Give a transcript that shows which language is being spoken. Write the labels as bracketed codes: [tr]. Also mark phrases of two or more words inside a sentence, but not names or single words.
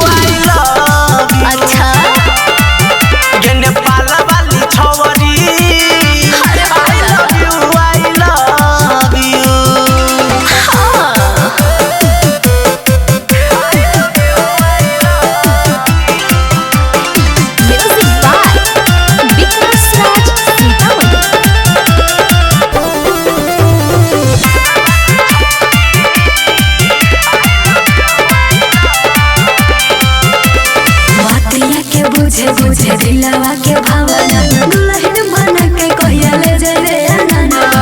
[bho] अच्छा ये नेपाल वाली छौरी [en] I love you music by विकास राज सीतामढ़ी। [bho] बुझे बुझे दिलवा के भावना दुल्हन बना के कहिया ले जाए रे अननवा।